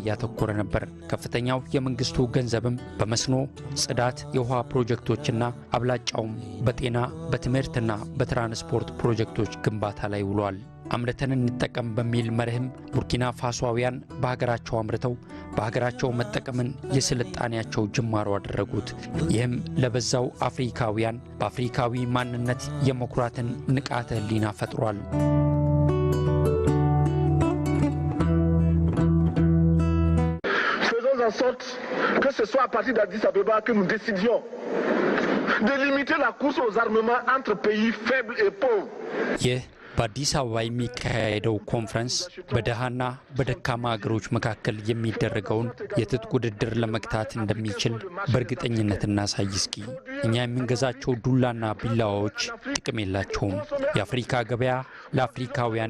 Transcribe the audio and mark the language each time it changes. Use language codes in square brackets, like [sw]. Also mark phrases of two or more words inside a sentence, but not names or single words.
[am] ያተኮረ ነበር። ከፍተኛው የመንግስቱ ገንዘብም በመስኖ፣ ጽዳት፣ የውሃ ፕሮጀክቶችና አብላጫውም በጤና በትምህርትና በትራንስፖርት ፕሮጀክቶች ግንባታ ላይ ውሏል። አምርተን እንጠቀም በሚል መርህም ቡርኪና ፋሶውያን በሀገራቸው አምርተው በሀገራቸው መጠቀምን የስልጣኔያቸው ጅማሮ አደረጉት። ይህም ለበዛው አፍሪካውያን በአፍሪካዊ ማንነት የመኩራትን ንቃተ ህሊና ፈጥሯል። [fr] Faisons en sorte que ce soit à partir d'Addis Abeba que nous décidions de limiter la course aux armements entre pays faibles et pauvres. [am] በአዲስ አበባ የሚካሄደው ኮንፈረንስ በደሃና በደካማ አገሮች መካከል የሚደረገውን የትጥቅ ውድድር ለመግታት እንደሚችል በእርግጠኝነት እናሳይ እስኪ። እኛ የምንገዛቸው ዱላና ቢላዋዎች ጥቅም የላቸውም። የአፍሪካ ገበያ ለአፍሪካውያን